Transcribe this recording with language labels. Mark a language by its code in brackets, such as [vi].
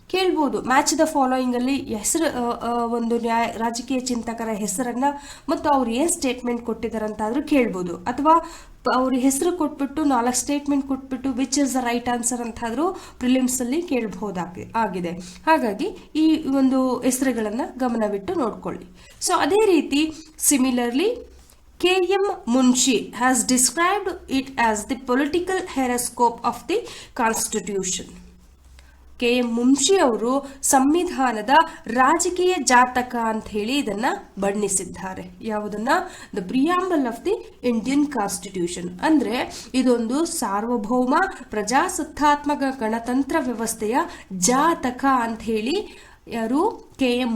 [kn] ಕೇಳ್ಬೋದು, match the following ಅಲ್ಲಿ ಹೆಸರು, ಒಂದು ರಾಜಕೀಯ ಚಿಂತಕರ ಹೆಸರನ್ನ ಮತ್ತು ಅವ್ರು ಏನ್ ಸ್ಟೇಟ್ಮೆಂಟ್ ಕೊಟ್ಟಿದ್ದಾರೆ ಅಂತಾದ್ರೂ ಕೇಳ್ಬೋದು, ಅಥವಾ ಅವ್ರ ಹೆಸರು ಕೊಟ್ಬಿಟ್ಟು 4 ಸ್ಟೇಟ್ಮೆಂಟ್ ಕೊಟ್ಬಿಟ್ಟು [en] which is the right answer [kn] ಅಂತಾದ್ರೂ prelims ಅಲ್ಲಿ ಕೇಳಬಹುದಾಗಿದೆ. ಹಾಗಾಗಿ ಈ ಒಂದು ಹೆಸರುಗಳನ್ನ ಗಮನವಿಟ್ಟು ನೋಡ್ಕೊಳ್ಳಿ. ಸೊ ಅದೇ ರೀತಿ [en] Similarly, K.M. Munshi has described it as the political horoscope of the Constitution. K.M. [kn] Munshi ಅವರು ಸಂವಿಧಾನದ ರಾಜಕೀಯ ಜಾತಕ ಅಂತ ಹೇಳಿ ಇದನ್ನ ಬಣ್ಣಿಸಿದ್ದಾರೆ. ಯಾವುದನ್ನ? [en] The preamble of the Indian constitution. [kn] ಅಂದ್ರೆ ಇದೊಂದು ಸಾರ್ವಭೌಮ ಪ್ರಜಾಸತ್ತಾತ್ಮಕ ಗಣತಂತ್ರ ವ್ಯವಸ್ಥೆಯ ಜಾತಕ ಅಂತ ಹೇಳಿ ಯಾರು? K.M.